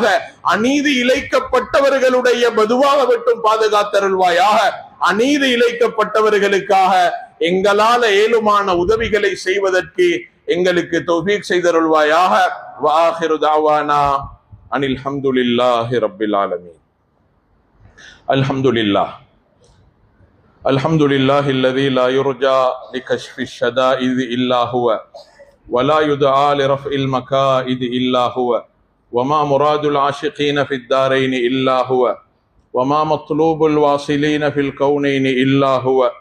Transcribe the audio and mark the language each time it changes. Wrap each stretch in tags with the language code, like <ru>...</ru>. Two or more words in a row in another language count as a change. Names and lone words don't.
<ta>அநீதி இழைக்கப்பட்டவர்களுடைய பதுவாக விட்டும் பாதுகாத்தருள்வாயாக. அநீதி இழைக்கப்பட்டவர்களுக்காக எங்களால ஏழுமான உதவிகளை செய்வதற்கு எங்களுக்கு தௌஃபீக் செய்தருள்வாயாக.</ta> <ar>وآخر دعوانا أن الحمد لله رب العالمين. அல்ஹம்துலில்லாஹ் الحمد لله الذي لا يرجى لكشف الشدائد إلا هو ولا يدعى لرفع المكائد إلا هو وما مراد العاشقين في الدارين إلا هو وما مطلوب الواصلين في الكونين إلا هو</ar>